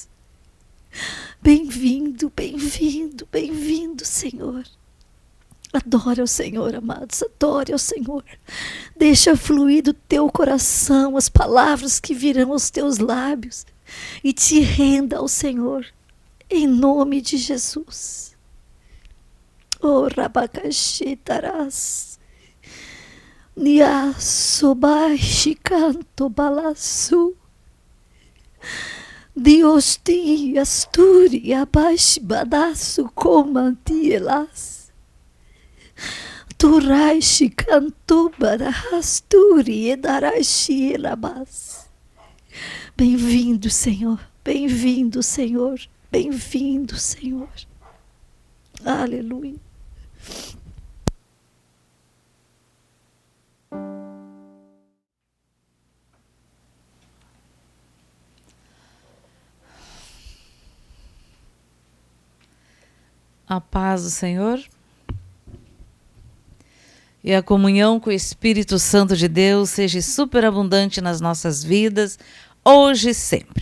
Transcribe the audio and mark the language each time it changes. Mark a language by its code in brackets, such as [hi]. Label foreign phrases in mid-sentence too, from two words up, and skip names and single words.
[pt] Bem-vindo, bem-vindo, bem-vindo, Senhor. Adora o Senhor, amados, adore ao Senhor. Deixa fluir do teu coração as palavras que virão aos teus lábios e te renda ao Senhor, em nome de Jesus. Oh, Rabacaxi Tarás, Nia Sobaixi Canto Balassu, Dios ti asturi abaixi badaço comantielas. Turaishi canto barahasturi edarashi elabas. Bem-vindo, Senhor, bem-vindo, Senhor, bem-vindo, Senhor. Aleluia. A paz do Senhor e a comunhão com o Espírito Santo de Deus seja superabundante nas nossas vidas, hoje e sempre.